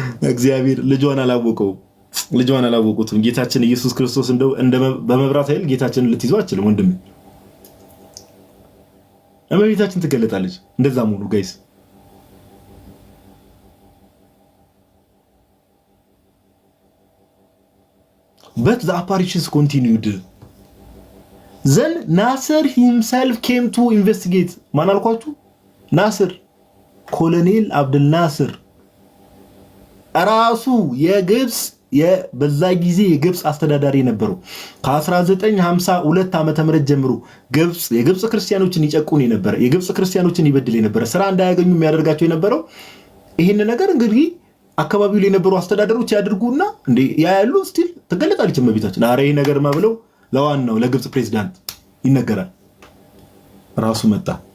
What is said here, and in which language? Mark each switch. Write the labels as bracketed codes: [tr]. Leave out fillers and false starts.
[am] እግዚአብሔር ልጇን አላወቁትም። ጌታችን ኢየሱስ ክርስቶስ እንደ በመብራት ኃይል ጌታችንን ልትይዘው አትችልም ወንድም። እመቤታችን ትገለጣለች። እንደዛም ሆኖ ጋይስ [en] but the apparitions continued. then Nasser himself came to investigate. [am] ማን አልኳችሁ? ናስር ኮሎኔል አብዱል ናስር ራሱ የግብጽ በዛ ጊዜ የግብጽ አስተዳዳሪ ነበሩ። ከ1952 ዓመተ ምህረት ጀምሮ የግብጽ ክርስቲያኖችን ይጨቁን የነበረ የግብጽ ክርስቲያኖችን ይበድል የነበረ ስራ እንዳያገኙ የሚያደርጋቸው የነበረው ይሄን ነገር እንግዲህ አካባቢው ላይ የነበሩ አስተዳደሮች ያድርጉና እንዴ ያያሉ። ስቲል ተገለጣለች እመቤታችን። አረ ይሄ ነገር ማብለው ለዋናው ለግብጽ ፕሬዝዳንት ይነገራል። ራሱ መጣ።